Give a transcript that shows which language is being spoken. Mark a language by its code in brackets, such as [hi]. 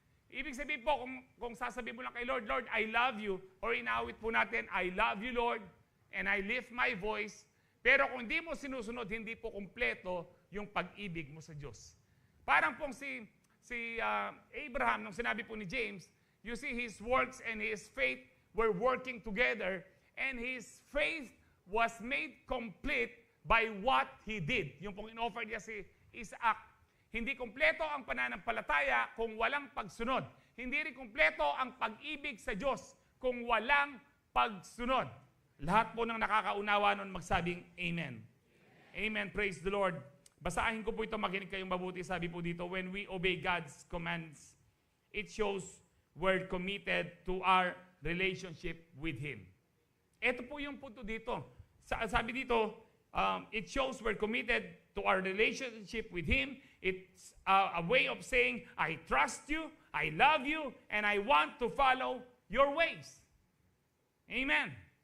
[tl] Ibig sabihin po, kung sasabihin mo lang kay Lord, [en] Lord, I love you, [tl] or inaawit po natin, [en] I love you, Lord, and I lift my voice, [tl] pero kung hindi mo sinusunod, hindi po kompleto yung pag-ibig mo sa Diyos. Parang pong si Abraham, nung sinabi po ni [en] James, you see, his works and his faith were working together, and his faith was made complete by what he did. [tl] Yung pong in-offer niya si Isaac. Hindi kompleto ang pananampalataya kung walang pagsunod. Hindi rin kompleto ang pag-ibig sa Diyos kung walang pagsunod. Lahat po ng nakakaunawa nun magsabing Amen. Amen. [en] Praise the Lord. [tl] Basahin ko po ito, makinig kayong mabuti. Sabi po dito, [en] when we obey God's commands, it shows we're committed to our relationship with Him. [tl] Ito po yung punto dito. Sabi dito, [en] it shows we're committed to our relationship with Him. It's a way of saying, I trust you, I love you, and I want to follow your ways. Amen.